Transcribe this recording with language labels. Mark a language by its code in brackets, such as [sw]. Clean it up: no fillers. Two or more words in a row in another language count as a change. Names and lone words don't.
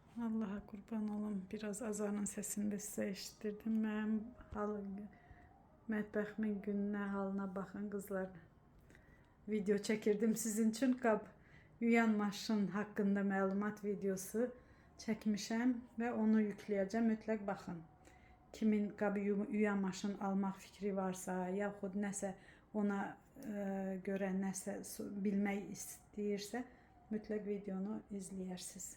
[tr] Allah'a kurban olum. Biraz azanın sesini de size eşittirdim. [az] Ben mətbəximin gününə, halına baxın kızlar. Video çəkirdim sizin üçün. Qab yuyan maşın haqqında məlumat videosu çəkmişəm və onu yükləyəcəm. Mütləq baxın. Kimin qabı yuyan maşın almaq fikri varsa, yaxud nəsə ona görə nəsə bilmək istəyirsə, mütləq videonu izləyərsiniz.